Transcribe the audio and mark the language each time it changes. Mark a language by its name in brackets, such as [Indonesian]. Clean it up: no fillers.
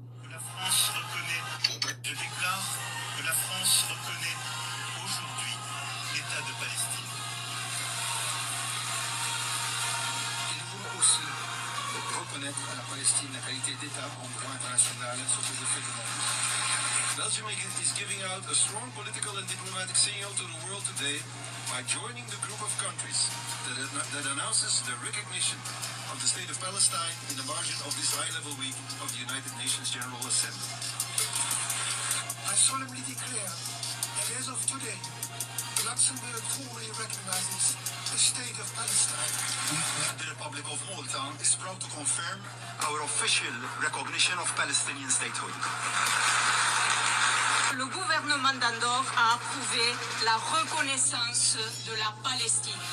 [French] La France reconnaît, je déclare que la France reconnaît aujourd'hui l'État de Palestine. Et nous voulons aussi reconnaître à la Palestine la qualité d'État en droit international sur ces effets de mort. [English] Belgium is giving out a strong political and diplomatic signal to the world today by joining the group of countries that announces the recognition of the state of Palestine in the margin of this high-level week of the United Nations General Assembly. I solemnly declare that as of today, Luxembourg formally recognizes the state of Palestine. The Republic of Malta is proud to confirm our official recognition of Palestinian statehood. [French] Le gouvernement d'Andorre a approuvé la reconnaissance de la Palestine.